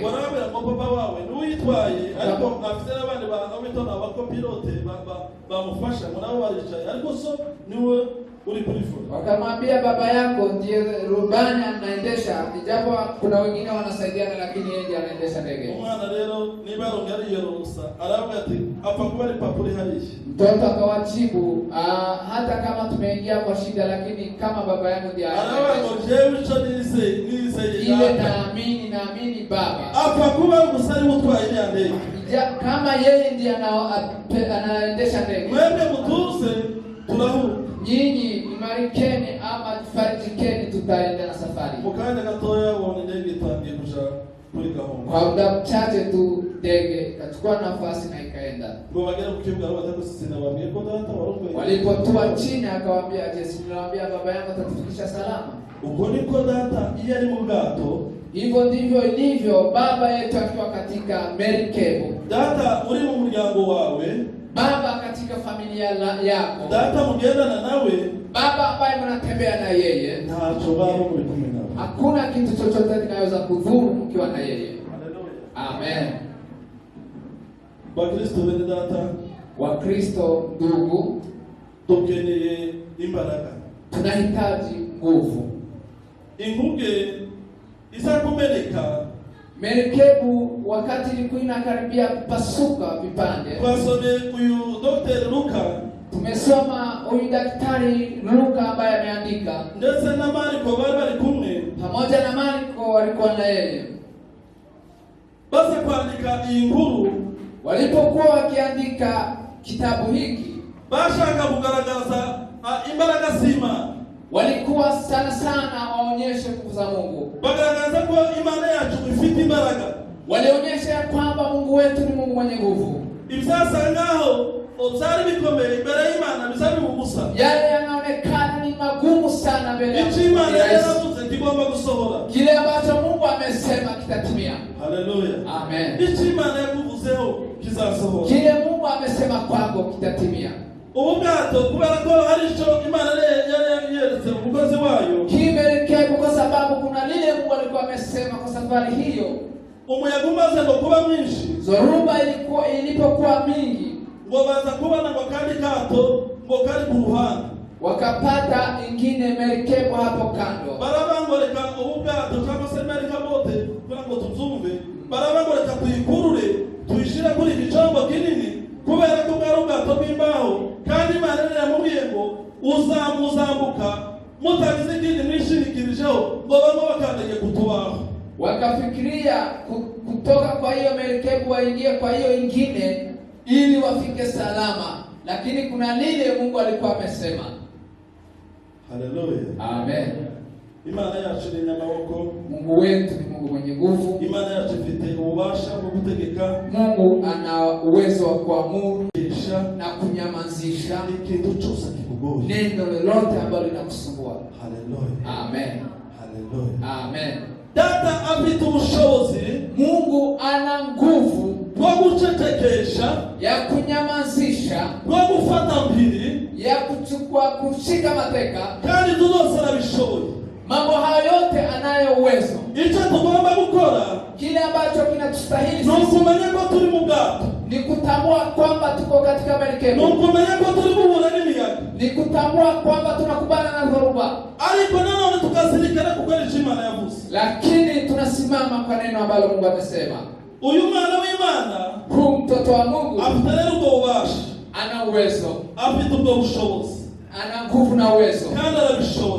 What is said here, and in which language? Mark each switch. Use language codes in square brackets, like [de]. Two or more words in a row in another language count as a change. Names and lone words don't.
[rw] Warabera ngo papa wawe n'uyitwaye ariko afite abandi bamwitona bako pilote bamufasha ngo nabo baricaye ariko so niwe uri kuri phone. [sw] Wakamwambia baba yako ndiye rubani anaendesha, ijapo kuna wengine wanasaidiana, lakini yeye ndiye anaendesha ndege. [rw] Umwana rero niba yari yerusa aravuga ati apfa kuba ari papa uri hariya. [sw] Mtoto akawajibu, hata kama tumeingia kwa shida, lakini kama baba yangu ndiye ile naamini baba. [rw] Apfa kuba umusari utwaye ndege. [sw] Kama yeye ndiye anaendesha ndege. [rw] Mwembe mutuse turahura. [sw] Nyinyi imarikeni ama tufarijikeni, tutaenda na safari. [rw] Mukanya gatoya wone ndege itangiye kuja kuri gahunda. [sw] Kwa muda mchache tu ndege ikachukua nafasi na ikaenda. [rw] Ngo bagera ku kibuga batako sisina babwiye ko data warumwe. [sw] Walipotua chini akawaambia, Yesu niwaambia baba yangu atatufikisha salama. [rw] Uko niko data iyo ari mu bwato. [sw] Hivyo ndivyo ilivyo baba yetu akiwa katika merikebu. [rw] Data uri mu muryango wawe. [sw] Baba katika familia yako. [rw] Data mugendana nawe. [sw] Baba ambaye mnatembea na yeye. [rw] Ntacho baba muri kumwe nawe. [sw] Hakuna kitu chochote kinaweza kudhuru mkiwa na yeye. Haleluya. Amen. [rw] Bakristo bene data. [sw] Wakristo ndugu, [rw] tukeneye imbaraga. [sw] Tunahitaji nguvu. [rw] Inguge isakumeleka. [sw] Merikebu wakati ilikuwa inakaribia kupasuka vipande. [rw] Twasome uyu Dr. Luka. [sw] Tumesoma huyu daktari Luka ambaye ameandika. [rw] Ndetse na Marko bari kumwe. [sw] Pamoja na Marko walikuwa na yeye. [rw] Basi kuandika iyi nkuru, [sw] walipokuwa wakiandika kitabu hiki, [rw] bashaka kugaragaza imbaraga z'Imana. [sw] Walikuwa sana waonyeshe nguvu za Mungu. [rw] Bagaragaza ko Imana yacu ifite imbaraga. [sw] Walionyesha kwamba Mungu wetu ni Mungu mwenye nguvu. [rw] Ibisasa ngaho uzari bikomeye imbere y'Imana bizari ubusa. [sw] Yale yanaonekana ni magumu sana mbele ya Mungu. [rw] Imana yaravuze kigomba gusohora. [sw] Kile ambacho Mungu amesema kitatimia. Haleluya. Amen. [rw] Imana yakuvuzeho kizasohora. [sw] Kile Mungu amesema kwako kitatimia. [rw] Ubwato kubera ko hari ico Imana yari yeretse umukozi wayo. [sw] Kimerikebu kwa sababu kuna lile Mungu alikuwa amesema kwa safari hiyo. [rw] Umuyaga umaze ngo kuba mwinshi. [sw] Zoruba ilipokuwa mingi, [rw] ngo baza kubona ngo kandi kato ngo kari ku ruhande. [sw] Wakapata ingine merikebu hapo kando. [rw] Barabangoreka ubwato cyangwa se merika bote kugira ngo tuzumve. Barabangoreka tuyikurure tuyishira kuri igicombo kinini kubera ko bwari ubwato bw'imbaho kandi Imana yamubwiye ngo uzamuzambuka mutagize ikindi mwishirikirijeho ngo bamwe bakandagiye kutubaho. [sw] Wakafikiria kutoka kwa hiyo merikebu waingie kwa hiyo ingine ili wafike salama, lakini kuna lile Mungu alikuwa amesema. Haleluya. Amen. [rw] Imana yacu ni nyamaboko. [sw] Mungu wetu ni Mungu mwenye nguvu. [rw] Imana yacu ifite ububasha bwo gutegeka. [sw] Mungu ana uwezo wa kuamuru na kunyamazisha kitu chochote kikugoye. Neno lolote ambalo linakusumbua. Haleluya. Amen. Haleluya. Amen. [rw] Data afite ubushobozi. [sw] Mungu ana nguvu [rw] bwo gucecekesha, [sw] ya kunyamazisha, [rw] bwo gufata mpiri, [sw] ya kushika mateka, [rw] kandi tudose arabishoboye. [sw] Mambo hayo yote anayo uwezo. [rw] Icyo tugomba gukora, [sw] kile ambacho kinatustahili [rw] ni ukumenya ko turi mu bwato, [sw] ni kutambua kwamba tuko katika merikebu, ni [rw] ukumenya ko turi guhura n'imiyaga, [sw] ni kutambua kwamba tunakubana na dhoruba, [rw] ariko nanone tukazirikana kukweli Imana yavuze, [sw] lakini tunasimama kwa neno ambalo Mungu amesema. [rw] Uyu mwana w'Imana, [sw] huyu mtoto wa Mungu, [rw] afite rero ubwo bubasha, [sw] ana uwezo, [rw] afite ubwo bushobozi, [sw] ana nguvu na uwezo, [rw] kandi arabishoboye,